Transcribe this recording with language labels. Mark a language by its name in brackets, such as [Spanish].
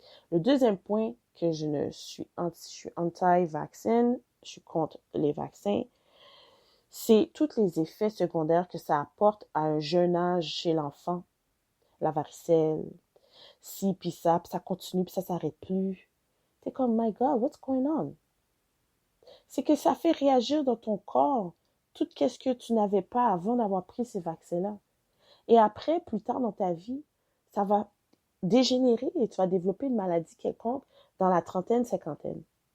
[French] Le deuxième point que je suis anti-vaccin, je suis contre les vaccins, c'est tous les effets secondaires que ça apporte à un jeune âge chez l'enfant. La varicelle, ci, puis ça continue, puis ça s'arrête plus. T'es comme, [English] my God, what's going on? [French] C'est que ça fait réagir dans ton corps tout ce que tu n'avais pas avant d'avoir pris ces vaccins-là. Et après, plus tard dans ta vie, ça va dégénérer et tu vas développer une maladie quelconque dans la trentaine, cinquantaine.